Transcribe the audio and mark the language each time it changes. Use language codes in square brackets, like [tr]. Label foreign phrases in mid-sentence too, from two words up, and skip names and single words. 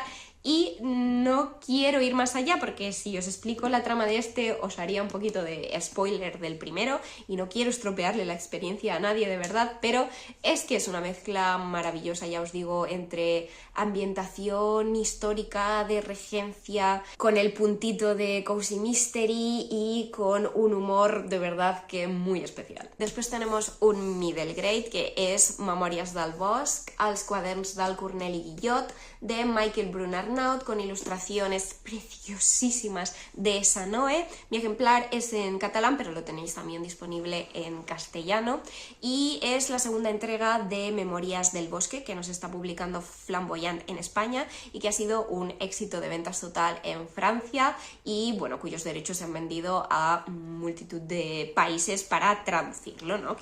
[es] Y no quiero ir más allá porque si os explico la trama de este os haría un poquito de spoiler del primero y no quiero estropearle la experiencia a nadie de verdad, pero es que es una mezcla maravillosa, ya os digo, entre ambientación histórica de regencia, con el puntito de [en] Cozy Mystery [es] y con un humor de verdad que muy especial. Después tenemos un [en] middle grade [es] que es Memòries del Bosc, als quaderns del Corneli Guillot, de Michael Brun-Arnaut, con ilustraciones preciosísimas de Sanoe. Mi ejemplar es en catalán, pero lo tenéis también disponible en castellano, y es la segunda entrega de Memorias del Bosque, que nos está publicando Flamboyant en España y que ha sido un éxito de ventas total en Francia y bueno, cuyos derechos se han vendido a multitud de países para traducirlo, ¿no?